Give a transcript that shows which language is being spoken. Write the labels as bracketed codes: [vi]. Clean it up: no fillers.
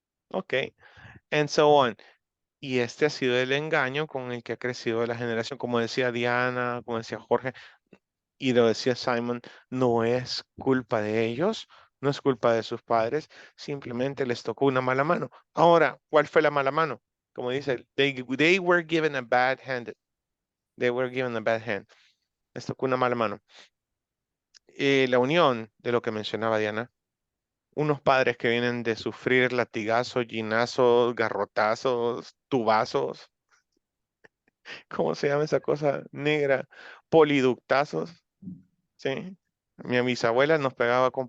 [es] Ok. [en] And so on. [es] Y este ha sido el engaño con el que ha crecido la generación. Como decía Diana, como decía Jorge, y lo decía Simon, no es culpa de ellos, no es culpa de sus padres, simplemente les tocó una mala mano. Ahora, ¿cuál fue la mala mano? Como dice, [en] they were given a bad hand. They were given a bad hand. [es] Les tocó una mala mano. La unión de lo que mencionaba Diana, unos padres que vienen de sufrir latigazos, ginazos, garrotazos, tubazos, ¿cómo se llama esa cosa negra? Poliductazos, ¿sí? Mi bisabuela nos pegaba con...